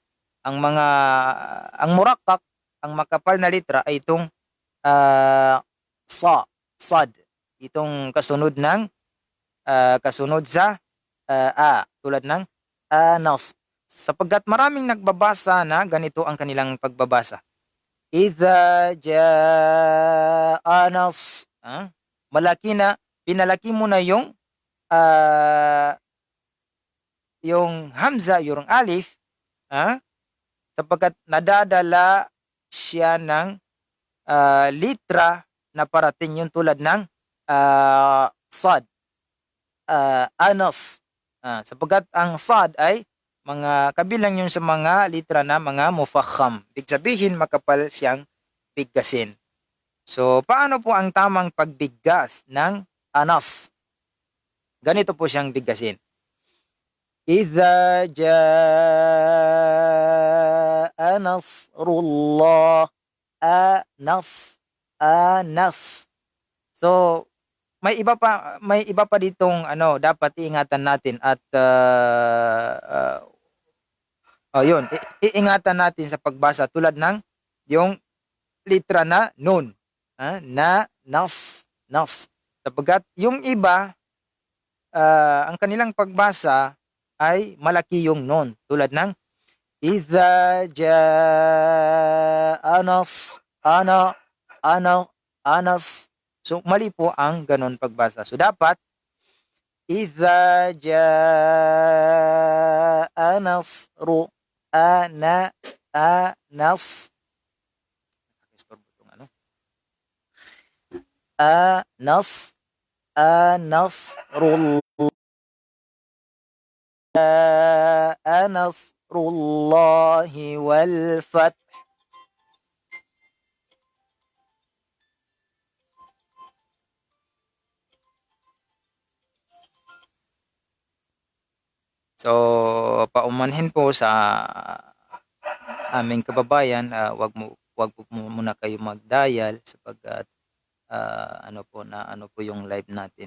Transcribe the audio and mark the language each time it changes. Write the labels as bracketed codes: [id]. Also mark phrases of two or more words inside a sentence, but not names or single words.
[tl] Ang murakkak, ang makapal na letra ay itong sad. Itong kasunod sa tulad ng anas. Sapagkat maraming nagbabasa na ganito ang kanilang pagbabasa. [ar] Idza jaa nas. [tl] Malaki na, pinalaki mo na yung hamza, yung alif, sapagkat nadadala siya ng litra na parating yung tulad ng sad, anas. Sapagkat ang sad ay mga kabilang yun sa mga litra na mga mufakham. Ibig sabihin, makapal siyang bigkasin. So, paano po ang tamang pagbigkas ng anas? Ganito po siyang bigkasin. [ar] Idza jaa nasrullah. [tl] Anas. So, may iba pa ditong dapat iingatan natin at yun, iingatan natin sa pagbasa tulad ng yung litra na nun. Nas. Sapagkat yung iba, ang kanilang pagbasa ay malaki yung nun. Tulad ng [ar] Idza jaa anas. [tl] So, mali po ang ganon pagbasa. So, dapat [ar] Idza jaa nasru anas. [tl] Nasrullah. [ar] Nasrullahi wal fath. [tl] So, paumanhin po sa aming kababayan, wag po muna kayo mag-dial sapagkat ano po yung live natin.